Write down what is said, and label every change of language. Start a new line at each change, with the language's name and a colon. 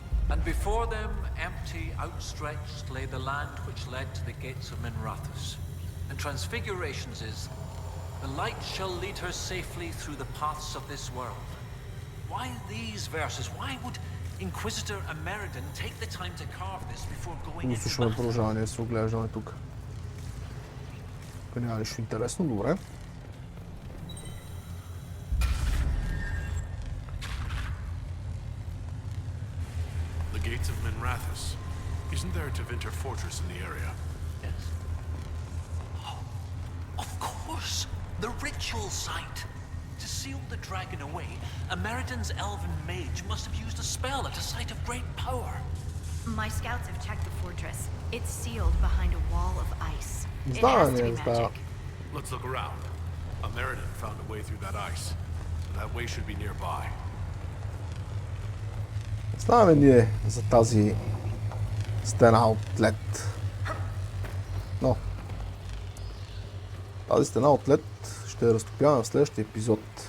English: And before them, empty, outstretched, lay the land which led to the gates of Minrathous. And Transfigurations is, the light shall lead her safely through the paths of this world. Why these verses? Why would Inquisitor Ameridan take the time to carve this before going into
Bulgarian: слушаме продължение с оглеждане тук. Тук няма нищо интересно, добре.
English: The gates of Minrathous. Isn't there a Tevinter fortress in the area? Yes. Oh, of course! The ritual site! To seal the dragon away, Ameridan's elven mage must have used a spell at a site of great power. My scouts have checked the fortress. It's sealed behind a wall of ice. It has to be magic. Let's look around. Ameridan found a way through that ice. That way should be nearby.
Bulgarian: Знаем ние за тази стена от лед. Но тази стена от лед ще я разтопяваме в следващия епизод.